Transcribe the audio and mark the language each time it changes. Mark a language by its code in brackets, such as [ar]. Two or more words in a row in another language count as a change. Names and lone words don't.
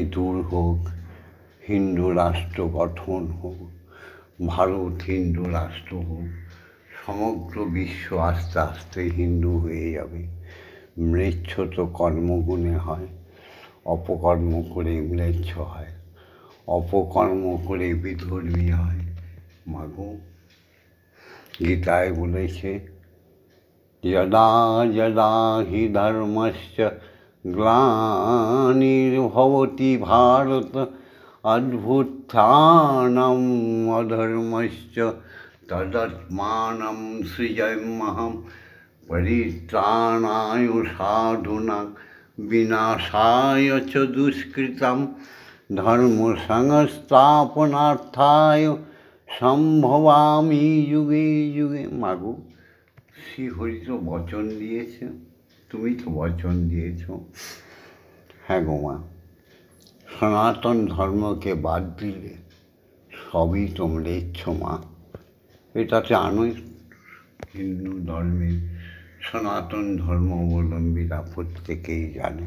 [bn] দূর হোক হিন্দু রাষ্ট্র গঠন হোক ভারত হিন্দু রাষ্ট্র হোক সমগ্র বিশ্ব আস্তে আস্তে হিন্দু হয়ে যাবে ম্লেচ্ছ তো কর্মগুণে হয় অপকর্ম করে ম্লেচ্ছ হয় অপকর্ম করে বিধর্মী হয় মাগো গীতায় বলেছে [sa] যদা যদা হি ধর্মস্য গ্লানির্ভবতি ভারত অদ্ভুত্থানম অধর্মশ্চ তদাত্মাनं সৃজাম্যহম পরিত্রাণায় সাধুনাং বিনাশায় চ দুষ্কৃতম ধর্ম সংস্থাপনার্থায় সম্ভবামি যুগে যুগে। [bn] মাগো, শ্রীহরি তো বচন দিয়েছে, তুমি তো বচন দিয়েছ। হ্যাঁ গো মা, সনাতন ধর্মকে বাদ দিলে সবই তো ম্লেচ্ছ মা। এটাতে আনোই হিন্দু ধর্মের সনাতন ধর্মাবলম্বীরা প্রত্যেকেই জানে।